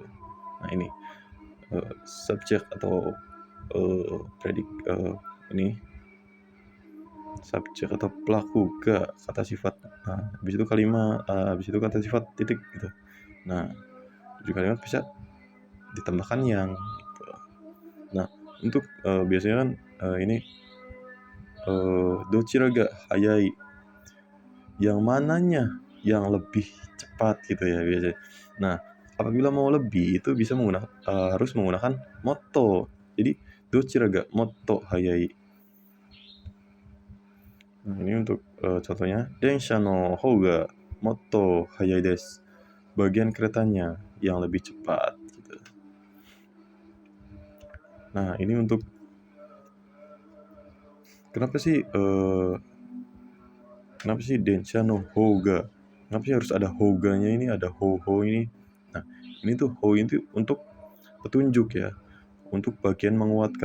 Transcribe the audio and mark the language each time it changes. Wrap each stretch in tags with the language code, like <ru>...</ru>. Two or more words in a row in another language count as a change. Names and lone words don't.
<id>Nah, ini subjek atau ini subjek atau pelaku ga kata sifat. Nah, habis itu kalimat, habis itu kata sifat titik gitu. Nah, ujung kalimat bisa ditambahkan yang gitu. Nah, untuk biasanya kan ini</id> <ja>どちらが速い,</ja> <id>yang mananya yang lebih cepat gitu ya biasanya. Nah, apabila mau lebih itu bisa harus menggunakan motto.</id> <ja>Jadi どちらがもっと速い.</ja> <id>Nah, ini untuk contohnya</id> <ja>電車のほうがもっと速いです.</ja> <id>Bagian keretanya yang lebih cepat gitu. Nah, ini untuk kenapa sih</id> <ja>電車のほうが?</ja> <id>Kenapa sih harus ada hoga-nya ini, ada ho ini? Nah, ini tuh ho itu untuk petunjuk ya, untuk bagian menguatkan.</id>